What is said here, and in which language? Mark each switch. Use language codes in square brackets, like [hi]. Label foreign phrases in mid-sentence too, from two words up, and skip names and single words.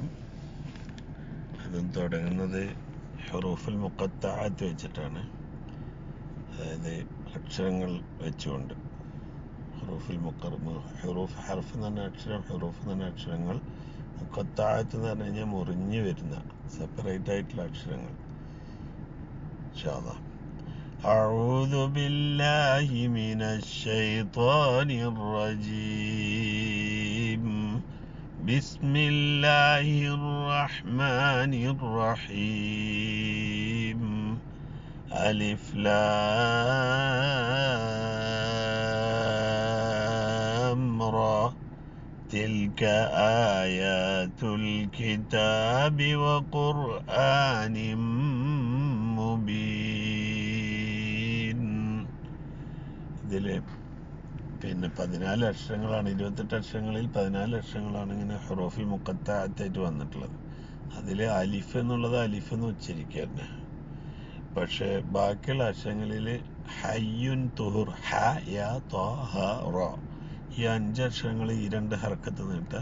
[ml] അതും തുടങ്ങുന്നത് [ar] حروف المقطعات [ml] വെച്ചിട്ടാണ്, അതായത് അക്ഷരങ്ങൾ വെച്ചുകൊണ്ട്. ഹുറൂഫ് ഹർഫ് എന്ന് പറഞ്ഞ അക്ഷരം, ഹുറൂഫ് എന്ന് പറഞ്ഞ അക്ഷരങ്ങൾ, മുഖത്തഅത്ത് എന്ന് പറഞ്ഞു കഴിഞ്ഞാൽ മുറിഞ്ഞു വരുന്ന സെപ്പറേറ്റ് ആയിട്ടുള്ള അക്ഷരങ്ങൾ. [ar] إن شاء الله. أعوذ بالله من الشيطان الرجيم. بسم الله الرحمن الرحيم. ألف لام را. تلك آيات الكتاب وقرآن مبين. [ml] ഇതില് 14 അക്ഷരങ്ങളാണ്, 28 അക്ഷരങ്ങളിൽ 14 അക്ഷരങ്ങളാണ് ഇങ്ങനെ ഹുറൂഫുൽ മുഖത്തഅത്തായിട്ട് വന്നിട്ടുള്ളത്. അതിൽ അലിഫ് എന്നുള്ളത് അലിഫ് എന്ന് ഉച്ചരിക്കുക തന്നെ. പക്ഷെ ബാക്കിയുള്ള അക്ഷരങ്ങളിൽ ഹയ്യുൻ, തുഹുർ, ഹ, യ, ത, ഹ, റ, ഈ 5 അക്ഷരങ്ങൾ ഈ 2 ഹർക്കത്ത് നീട്ടുക.